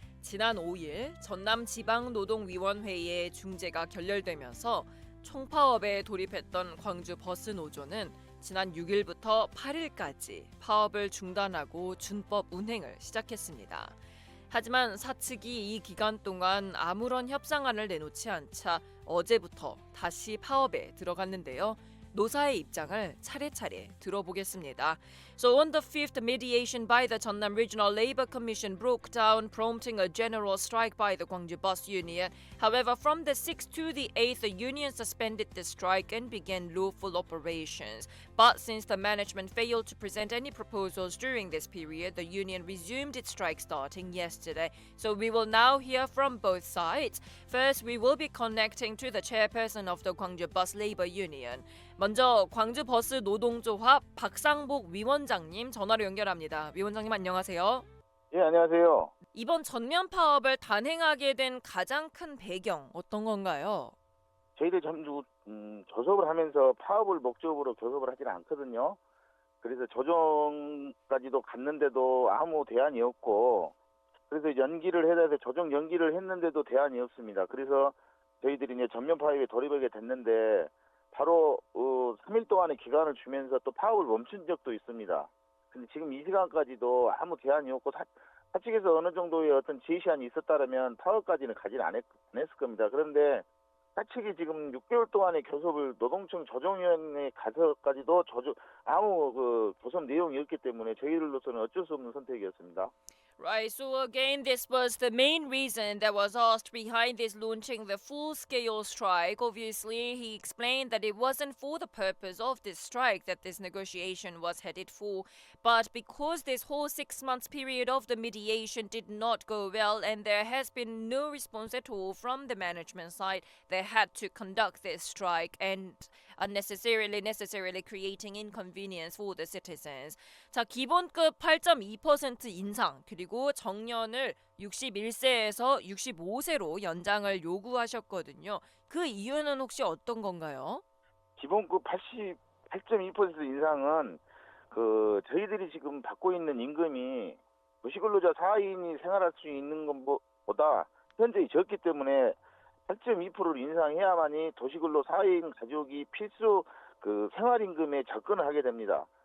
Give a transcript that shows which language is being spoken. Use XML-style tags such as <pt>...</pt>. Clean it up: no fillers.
<ko>지난 5일 전남지방노동위원회의 중재가 결렬되면서 총파업에 돌입했던 광주 버스 노조는 지난 6일부터 8일까지 파업을 중단하고 준법 운행을 시작했습니다. 하지만 사측이 이 기간 동안 아무런 협상안을 내놓지 않자 어제부터 다시 파업에 들어갔는데요. 노사의 입장을 차례차례 들어보겠습니다.</ko> <en>So on the fifth, mediation by the Jeonnam Regional Labor Commission broke down, prompting a general strike by the Gwangju Bus Union. However, from the 6th to the 8th, the union suspended the strike and began lawful operations. But since the management failed to present any proposals during this period, the union resumed its strike starting yesterday. So we will now hear from both sides. First, we will be connecting to the chairperson of the Gwangju Bus Labor Union.</en> <ko>먼저 광주버스 노동조합 박상복 위원장님 전화로 연결합니다. 위원장님 안녕하세요. 예, 안녕하세요. 이번 전면 파업을 단행하게 된 가장 큰 배경 어떤 건가요? 저희들 전주 교섭을 하면서 파업을 목적으로 교섭을 하지는 않거든요. 그래서 조정까지도 갔는데도 아무 대안이 없고, 그래서 연기를 해야 돼서 조정 연기를 했는데도 대안이 없습니다. 그래서 저희들이 이제 전면 파업에 돌입하게 됐는데 바로 3일 동안의 기간을 주면서 또 파업을 멈춘 적도 있습니다. 근데 지금 이 시간까지도 아무 대안이 없고 사측에서 어느 정도의 어떤 제시안이 있었다면 파업까지는 가지는 안 했을 겁니다. 그런데 사측이 지금 6개월 동안의 교섭을 노동청 조정위원회에 가서까지도 아무 교섭 내용이 없기 때문에 저희들로서는 어쩔 수 없는 선택이었습니다.</ko> <en>Right, so again, this was the main reason that was asked behind this launching the full-scale strike. Obviously, he explained that it wasn't for the purpose of this strike that this negotiation was headed for, but because this whole 6 months period of the mediation did not go well and there has been no response at all from the management side, they had to conduct this strike and necessarily creating inconvenience for the citizens.</en> <ko>자, 기본급 8.2% 인상 그리고 정년을 61세에서 65세로 연장을 요구하셨거든요. 그 이유는 혹시 어떤 건가요? 기본급 8.2% 인상은 저희들이 지금 받고 있는 임금이 도시근로자 4인이 생활할 수 있는 것보다 현저히 적기 때문에 8.2%를 인상해야만이 도시근로 4인 가족이 필수 생활임금에 접근을 하게 됩니다.</ko>